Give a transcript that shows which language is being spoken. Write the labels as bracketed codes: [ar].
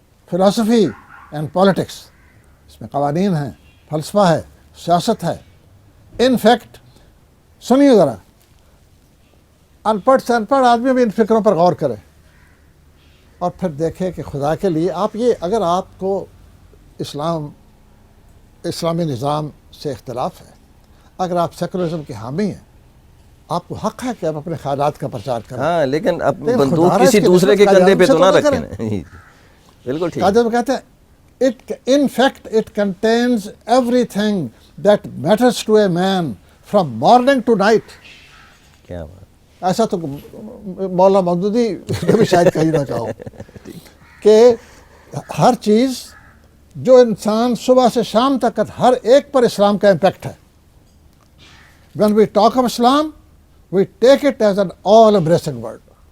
[en] philosophy and politics, [ur] اس میں قوانین ہیں، فلسفہ ہے، سیاست ہے۔ [en] in fact, [ur] سنیے ذرا، ان پڑھ سے ان پڑھ آدمی بھی ان فکروں پر غور کرے اور پھر دیکھے کہ خدا کے لیے آپ یہ، اگر آپ کو اسلامی نظام سے اختلاف ہے، اگر آپ سیکولرزم کے حامی ہیں، آپ کو حق ہے کہ آپ اپنے خیالات کا پرچار کریں۔ ہاں، لیکن اب بندوق کسی دوسرے کے کندھے پہ تو نہ رکھیں۔ بالکل ٹھیک۔ قائد اعظم کہتے ہیں [en] In fact, it contains everything that matters to a man from morning to night. [ur] کیا بات. ایسا تو مولانا مودودی کبھی شاید کہیں نہ کہا ہو کہ ہر چیز جو انسان صبح سے شام تک ہر ایک پر اسلام کا امپیکٹ ہے. [en] When we talk of Islam, we take it as an all embracing word.